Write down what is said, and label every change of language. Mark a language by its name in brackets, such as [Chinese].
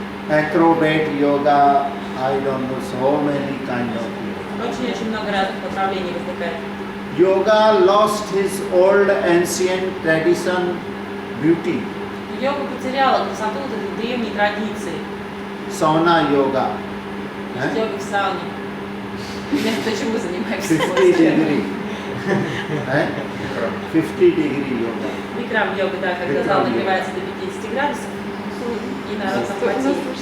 [English] acrobat yoga, I don't know, so many kind of yoga. [Russian] очень-очень много разных направлений возникает. [English] Yoga lost his old ancient tradition beauty. [Russian] Йога потеряла красоту вот этой древней традиции. [English] Sauna yoga, [Russian] Йога в сауне. Между прочим, мы занимаемся [English] 50 degree, 50 degree yoga. [Russian] Бикрам йога, да, когда зал нагревается до 50 градусов, и народ захватил.